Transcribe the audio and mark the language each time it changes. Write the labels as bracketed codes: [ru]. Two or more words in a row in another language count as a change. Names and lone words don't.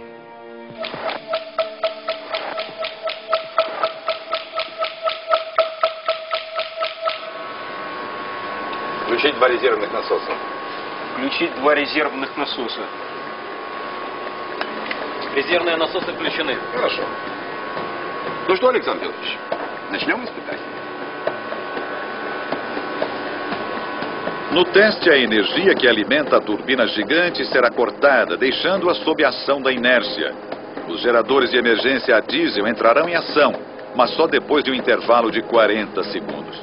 [ru] Включить 2 резервных насоса. Включить 2 резервных насоса. Резервные насосы включены. Хорошо. Ну что, Александр Федорович, начнем испытание. [pt] No teste, a energia que alimenta a turbina gigante será cortada, deixando-a sob a ação da inércia. Os geradores de emergência a diesel entrarão em ação, mas só depois de um intervalo de 40 segundos.